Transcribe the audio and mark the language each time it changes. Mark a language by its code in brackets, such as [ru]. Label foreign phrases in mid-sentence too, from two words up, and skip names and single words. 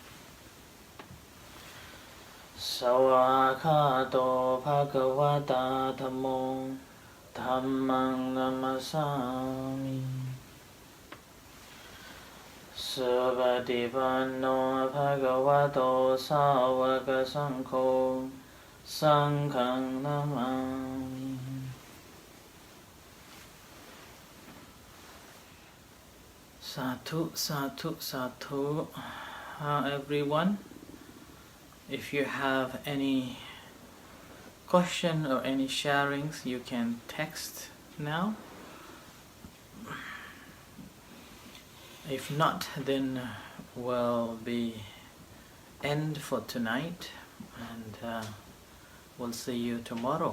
[pi] Sawakhato Bhagavata Dhammo Dhammang Namasami Subhadipano Bhagavato Sāvaka Saṅkho Saṅghang Namami. Sadhu, sadhu, sadhu. [en] Everyone, if you have any question or any sharings, you can text now. If not, then we'll be end for tonight, and we'll see you tomorrow.